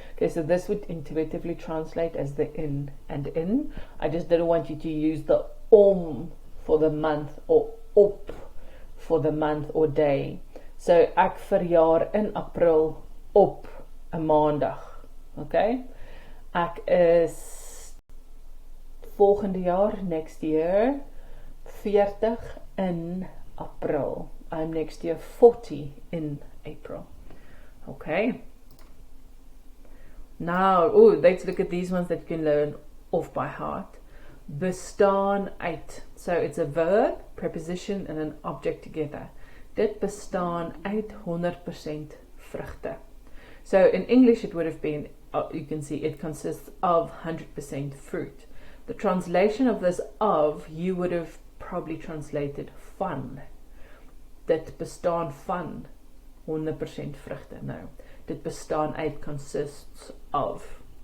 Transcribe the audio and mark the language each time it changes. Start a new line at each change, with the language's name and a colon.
English: Okay, so this would intuitively translate as the in and in. I just didn't want you to use the om for the month or op for the month or day.
Afrikaans: So ek verjaar in April op 'n maandag. Okay? Ek is volgende jaar,
English: next year,
Afrikaans: 40 in April.
English: I'm next year 40 in April. Okay. Now, let's look at these ones that you can learn off by heart. Bestaan uit. So it's a verb, preposition and an object together.
Afrikaans: Dit bestaan uit 100% vrugte.
English: So in English it would have been, you can see it consists of 100% fruit. The translation of this of, you would have probably translated van.
Afrikaans: Dit bestaan van 100% vrugte. No, dit bestaan uit
English: consists of.